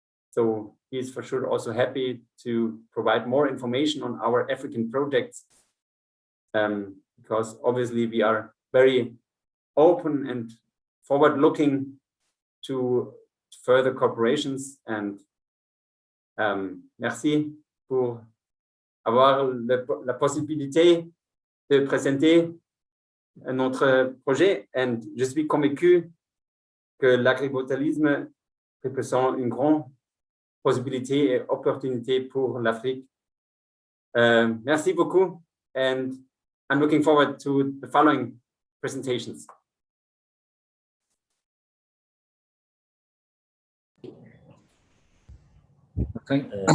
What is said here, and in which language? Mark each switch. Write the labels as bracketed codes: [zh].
[en] So he is for sure also happy to provide more information on our African projects, because obviously we are very open and forward-looking to further cooperations. [fr] And merci pour avoir la possibilité de présenter notre projet. Et je suis convaincu que l'agrivoltaïsme représente une grande possibilité et opportunité pour l'Afrique. Merci beaucoup, [en] and I'm looking forward to the following presentations. Okay.